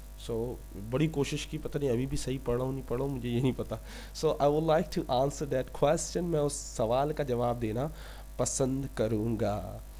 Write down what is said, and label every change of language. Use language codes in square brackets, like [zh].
[ur] So بڑی کوشش کی پتہ نہیں ابھی بھی صحیح پڑھ رہا ہوں نہیں پڑھ رہا ہوں مجھے یہ نہیں پتا. [en] So I would like to answer that question. [ur] میں اس سوال کا جواب دینا پسند کروں گا.